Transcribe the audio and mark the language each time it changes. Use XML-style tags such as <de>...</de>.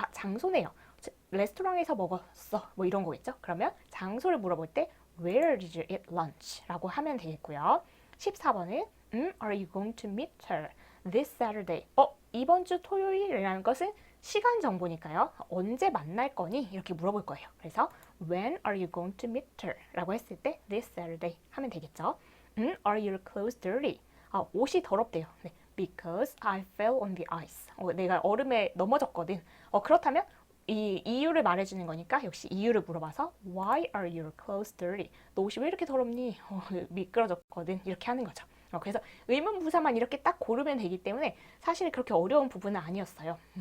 <ko>장소네요. 레스토랑에서 먹었어. 뭐 이런 거겠죠. 그러면 장소를 물어볼 때</ko> <en>Where did you eat lunch?</en> <ko>라고 하면 되겠고요. 14번에</ko> <en>Are you going to meet her this Saturday?</en> <ko>이번 주 토요일이라는 것은 시간 정보니까요. 언제 만날 거니? 이렇게 물어볼 거예요. 그래서</ko> <en>When are you going to meet her?</en> <ko>라고 했을 때</ko> <en>this Saturday</en> <ko>하면 되겠죠.</ko> <en>Are your clothes dirty?</en> <ko>옷이 더럽대요. 네.</ko> <en>Because I fell on the ice.</en> <ko>내가 얼음에 넘어졌거든. 그렇다면 이 이유를 말해주는 거니까 역시 이유를 물어봐서</ko> <en>Why are your clothes dirty?</en> <ko>너 옷이 왜 이렇게 더럽니? 미끄러졌거든. 이렇게 하는 거죠. 그래서 의문부사만 이렇게 딱 고르면 되기 때문에 사실 그렇게 어려운 부분은 아니었어요.</ko>